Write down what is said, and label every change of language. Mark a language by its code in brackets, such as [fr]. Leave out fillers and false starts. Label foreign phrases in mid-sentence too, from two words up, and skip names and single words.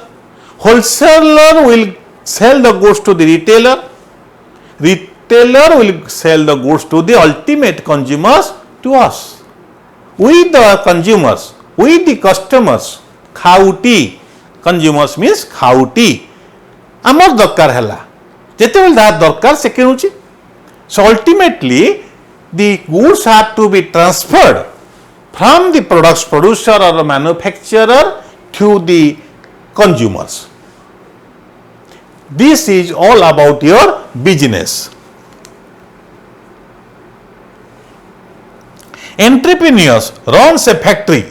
[en] Wholesaler will sell the goods to the retailer. Retailer will sell the goods to the ultimate consumers, to us. We the consumers, we the customers, ଖାଉଟି, consumers means ଖାଉଟି. [or] ଆମର ଦରକାର ହେଲା, ଯେତେବେଳେ ଯାହା ଦରକାର ସେ କିଣୁଛି. [en] So ultimately the goods have to be transferred from the products producer or manufacturer to the consumers. This is all about your business. Entrepreneurs runs a factory.